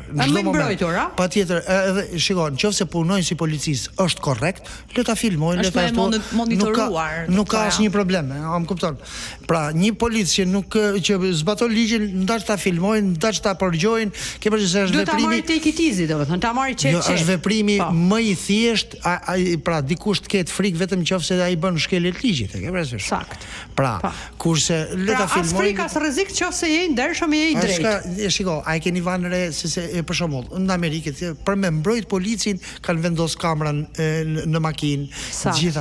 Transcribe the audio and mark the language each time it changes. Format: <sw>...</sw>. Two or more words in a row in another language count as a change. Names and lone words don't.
<sq>Në çdo moment. Mbrojtur, a? Patjetër, edhe shikoj, nëse punojnë si policisë është korrekt, le ta filmojnë, le ta monitoruar. Nuk ka asnjë problem, am kupton. Pra, një polic që zbaton ligjin, ndaç ta filmojnë, ndaç ta përgjojnë, ke përgjithësi se është veprimi. Do ta marrë</sq> <en>take it easy,</en> <sq>domethënë, ta marrë çet. Jo, është veprimi më i thjeshtë, pra dikush të ketë frikë vetëm nëse ai bën shkelje të ligjit, e ke parasysh? Sakt. Pra, kurse le ta filmojnë. As frikë as rrezik nëse je i ndershëm e je i drejtë. Shiko, ai keni vënë re se për shembull, në Amerikë për me mbrojt policin kanë vendos kamerën në makinë, gjitha.</sq>